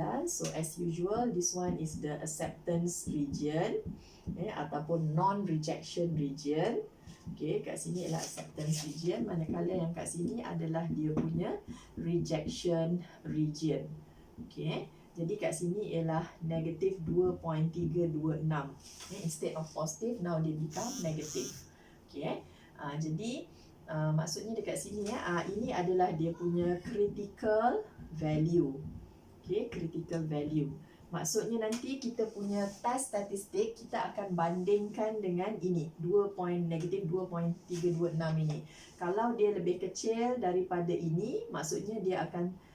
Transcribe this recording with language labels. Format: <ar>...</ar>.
<en>So as usual, this one is the acceptance region ataupun non-rejection region.</en> <ms>Kat sini adalah acceptance region, manakala yang kat sini adalah dia punya rejection region. Jadi kat sini ialah negatif 2.326.</ms> <en>Instead of positive, now dia become negative.</en> <ms>Jadi maksudnya dekat sini ini adalah dia punya critical value. Critical value. Maksudnya nanti kita punya test statistik kita akan bandingkan dengan ini negatif 2.326 ini. Kalau dia lebih kecil daripada ini, maksudnya dia akan</ms>